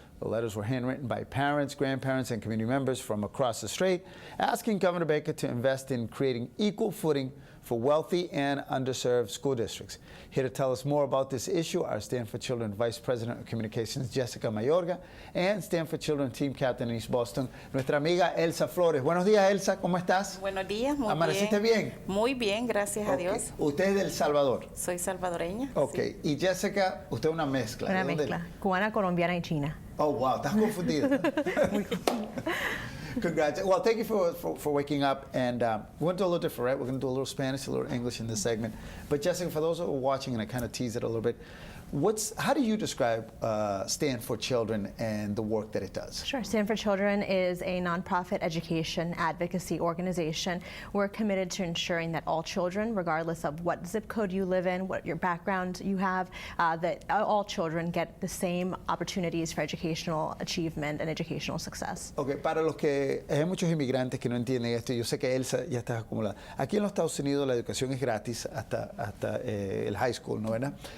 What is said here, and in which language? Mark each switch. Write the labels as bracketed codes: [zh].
[en] The letters were handwritten by parents, grandparents, and community members from across the state, asking Governor Baker to invest in creating equal footing for wealthy and underserved school districts. Here to tell us more about this issue are Stand for Children Vice President of Communications, Jessica Mayorga, and Stand for Children Team Captain in East Boston, [es] nuestra amiga [en] Elsa Flores. [es] Buenos días, Elsa, ¿cómo estás? Buenos días, muy ¿Amaneciste bien? Muy bien, gracias a Dios. ¿Usted es de El Salvador? Soy salvadoreña. Ok, sí. Y Jessica, usted es una mezcla. Una mezcla, cubana, colombiana y china. Oh, wow, estás confundida. Congrats. [en] Well, thank you for waking up. And we're going to do a little different, right? We're going to do a little Spanish, a little English in this segment. But Jessica, for those who are watching, and I kind of teased it a little bit, how do you describe Stand for Children and the work that it does? Sure. Stand for Children is a nonprofit education advocacy organization. We're committed to ensuring that all children, regardless of what zip code you live in, what your background you have, that all children get the same opportunities for educational achievement and educational success. [es] Okay, para los que hay muchos inmigrantes que no entienden esto, yo sé que Elsa ya está acumulada. Aquí en los Estados Unidos la educación es gratis hasta el high school, ¿no, verdad?